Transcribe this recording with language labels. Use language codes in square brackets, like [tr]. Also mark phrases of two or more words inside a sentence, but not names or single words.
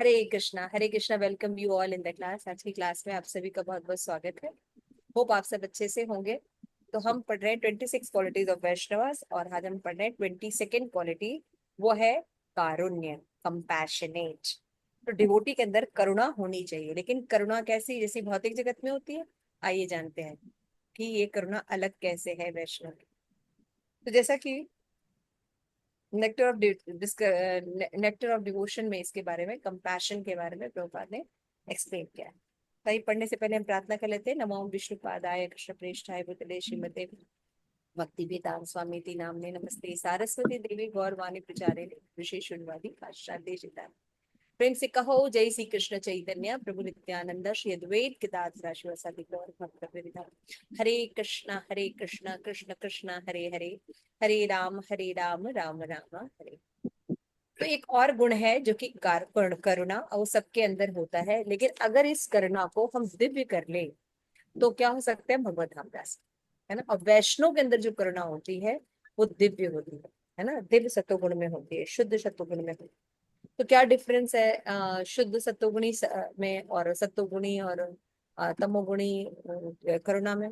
[en] हरे कृष्णा। welcome you all in the class. [hi] आज की क्लास में आप सभी का बहुत बहुत स्वागत है। होप आप सब अच्छे से होंगे। तो हम पढ़ रहे हैं 26 [en] qualities of Vaishnavas [hi] और आज हम पढ़ रहे हैं [en] 22nd quality. [hi] वो है कारुण्य, कंपैशनेट। तो डिवोटी के अंदर करुणा होनी चाहिए, लेकिन करुणा कैसी, जैसी भौतिक जगत में होती है? आइए जानते हैं कि ये करुणा अलग कैसे है वैष्णव की। तो जैसा कि नेक्टर ऑफ नेक्टर ऑफ डिवोशन में इसके बारे में, कंपैशन के बारे में प्रभुपाद ने एक्सप्लेन किया है। ताकि पढ़ने से पहले हम प्रार्थना कर लेते हैं। [sa] नमो विष्णुपादाय कृष्ण प्रेष्ठाय भूतले श्रीमते भक्ति वेदांत स्वामी ती नामने नमस्ते सारस्वती देवी गौरवाणी प्रचारे विशेष शून्यवादी पाश्चात्य चिता। [hi] प्रेम से कहो [sa] जय श्री कृष्ण चैतन्य प्रभु नित्यानंद श्री अद्वैत गदाधर शिवासादि गौर भक्त। हरे कृष्णा कृष्ण कृष्ण हरे हरे, हरे राम राम राम हरे। [hi] तो एक और गुण है जो कि करुणा, और वो सबके अंदर होता है। लेकिन अगर इस करुणा को हम दिव्य कर ले तो क्या हो सकता है? भगवत धाम जा सकते, है ना। और वैष्णव के अंदर जो करुणा होती है वो दिव्य होती है ना। दिव्य सत्वगुण में होती है, शुद्ध सत्वगुण में होती है। तो क्या डिफरेंस है शुद्ध सत्वगुणी में और सत्वगुणी और तमोगुणी करुणा में?